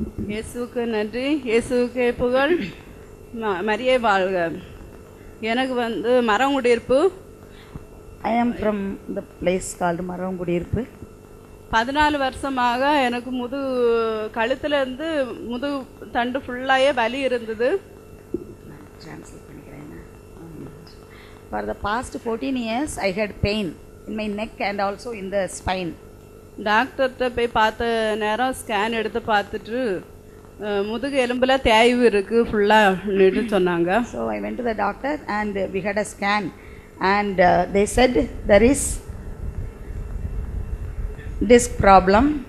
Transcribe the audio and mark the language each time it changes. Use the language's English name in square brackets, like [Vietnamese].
[Tamil] இயேசுவுக்கு நன்றி, இயேசுவுக்கு புகழ், மரியே வாழ்க. எனக்கு மரங்குடியிருப்பு. [English] I am from the place called Marangudiyiruppu. [Tamil] 14 வருஷமாக எனக்கு கழுத்துலேருந்து தண்டு ஃபுல்லாகவே வலி இருந்தது. [English] For the past 14 years I had pain in my neck and also in the spine. [Tamil] டாக்டர்கிட்ட போய் பார்த்த நேரம் ஸ்கேன் எடுத்து பார்த்துட்டு முதுகு எலும்புல தேய்வு இருக்குது ஃபுல்லாக சொன்னாங்க. [English] So I went to the doctor and we had a scan and they said there is disc problem.